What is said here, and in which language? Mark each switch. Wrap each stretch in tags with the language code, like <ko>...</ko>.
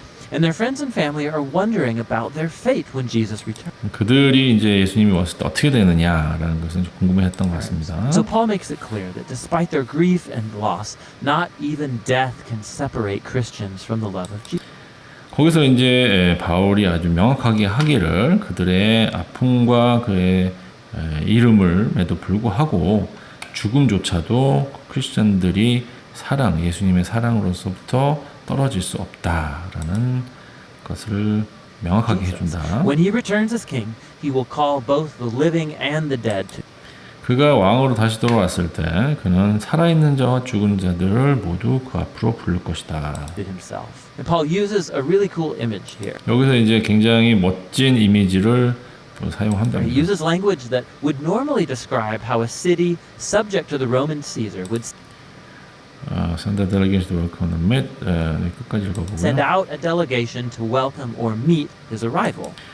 <en>And their friends and family are wondering about their fate when Jesus returns.</en> <ko>그들이 이제 예수님이 왔을 때 어떻게 되느냐라는 것은 좀 궁금해했던 것 같습니다.</ko> <en>So Paul makes it clear that despite their grief and loss, not even death can separate Christians from the love of Jesus.</en> <ko>거기서 이제 바울이 아주 명확하게 하기를 그들의 아픔과 그의 이름을에도 불구하고 죽음조차도 크리스천들이 예수님의 사랑으로서부터 떨어질 수 없다라는 것을 명확하게 해준다.</ko> <en>When he returns as king, he will call both the living and the dead to.</en> <ko>그가 왕으로 다시 돌아왔을 때 그는 살아있는 자와 죽은 자들을 모두 그 앞으로 부를 것이다.</ko> <en>himself. And Paul uses a really cool image here.</en> <ko>여기서 이제 굉장히 멋진 이미지를</ko> <en>He</en> <ko>사용한답니다.</ko> <en>uses language that would normally describe how a city subject to the Roman Caesar would Send a delegation to welcome the meet.</en> <ko>끝까지</ko> <en>send</en> <ko>읽어보고요.</ko> <en>out a delegation to welcome or meet his arrival.</en>